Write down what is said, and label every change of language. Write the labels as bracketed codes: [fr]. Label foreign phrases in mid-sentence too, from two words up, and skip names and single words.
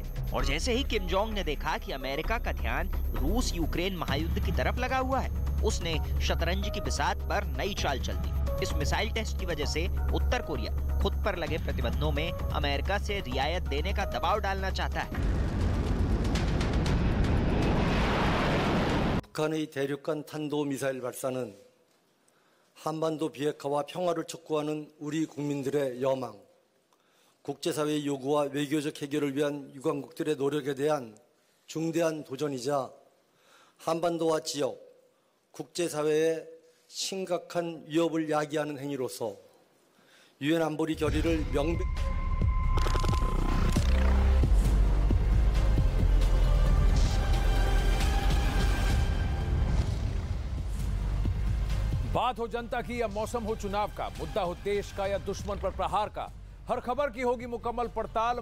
[hi] और जैसे ही किम जोंग ने देखा कि अमेरिका का ध्यान रूस यूक्रेन महायुद्ध की तरफ लगा हुआ है, उसने शतरंज की बिसात पर नई चाल चल दी। इस मिसाइल टेस्ट की वजह से उत्तर कोरिया खुद पर लगे प्रतिबंधों में अमेरिका से रियायत देने का दबाव डालना चाहता है। [ko] 북한의 대륙간 탄도미사일 발사는 한반도 비핵화와 평화를 촉구하는 우리 국민들의 여망, 국제사회의 요구와 외교적 해결을 위한 유관국들의 노력에 대한 중대한 도전이자 한반도와 지역, 국제사회에 심각한 위협을 야기하는 행위로서 유엔 안보리 결의를 [hi] बात हो जनता की या मौसम हो चुनाव का, मुद्दा हो देश का या दुश्मन पर प्रहार का, हर खबर की होगी मुकम्मल पड़ताल।